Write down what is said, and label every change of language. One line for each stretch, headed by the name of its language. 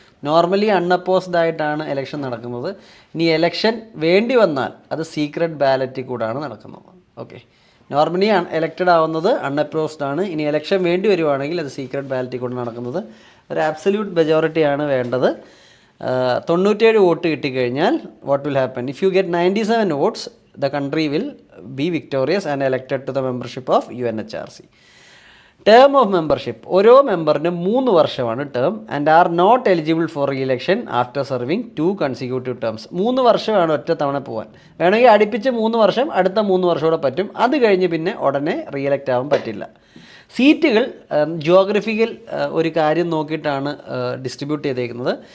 Malayalam: Normally അൺഅപ്പോസ്ഡ് ആയിട്ടാണ് election നടക്കുന്നത്. ഇനി ഇലക്ഷൻ വേണ്ടി വന്നാൽ അത് സീക്രട്ട് ബാലറ്റിൽ കൂടാണ് നടക്കുന്നത്. ഓക്കെ, നോർമലി എലക്റ്റഡ് ആവുന്നത് അൺഅപ്പോസ്ഡ് ആണ്. ഇനി ഇലക്ഷൻ വേണ്ടി വരുവാണെങ്കിൽ അത് സീക്രട്ട് ബാലറ്റിൽ കൂടെ നടക്കുന്നത്. ഒരു ആബ്സല്യൂട്ട് മെജോറിറ്റിയാണ് വേണ്ടത്. 97 വോട്ട് കിട്ടിക്കഴിഞ്ഞാൽ
English: What will happen? If you get 97 votes, the country will be victorious and elected to the membership of UNHRC. Term of membership,
Malayalam: ഓരോ മെമ്പറിനും 3 വർഷമാണ് term
English: And are not eligible for re election after serving 2 consecutive terms.
Malayalam: 3 വർഷമാണ് ഒറ്റ തവണ പോകാൻ. വേണമെങ്കിൽ അടുപ്പിച്ച് 3 വർഷം, അടുത്ത 3 വർഷം കൂടെ പറ്റും. അത് കഴിഞ്ഞ് പിന്നെ ഉടനെ റീ ഇലക്റ്റ് ആവാൻ പറ്റില്ല. സീറ്റുകൾ ജിയോഗ്രഫിക്കൽ ഒരു കാര്യം നോക്കിയിട്ടാണ് ഡിസ്ട്രിബ്യൂട്ട് ചെയ്തേക്കുന്നത്.